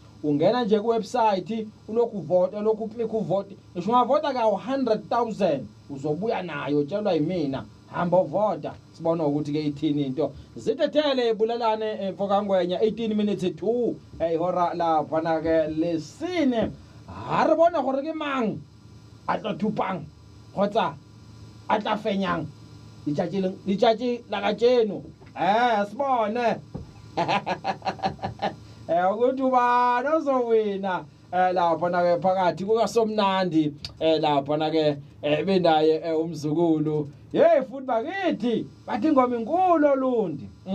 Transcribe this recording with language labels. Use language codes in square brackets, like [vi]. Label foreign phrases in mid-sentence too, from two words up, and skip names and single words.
[zu] Ungena nje ku website ulokhu vota lokhu click uvote ngisho ungavota ka 100,000 uzobuya nayo tshelwa yimina hamba uvota sibona ukuthi ke ithini into zitethele bulalane mfokangwenya 18 [en] minutes to [zu] ihora lapha na ke lesine [st] ha re bona gore ke mang a tla thupang khotsa a tla fenyang ditjatji la ka tseno [zu] sibone ukuthi ubani ozowina lapha na ke phakathi kukaSomnandi lapha na ke benaye umzukulu futhi bakithi bathi ingoma inkulu olundi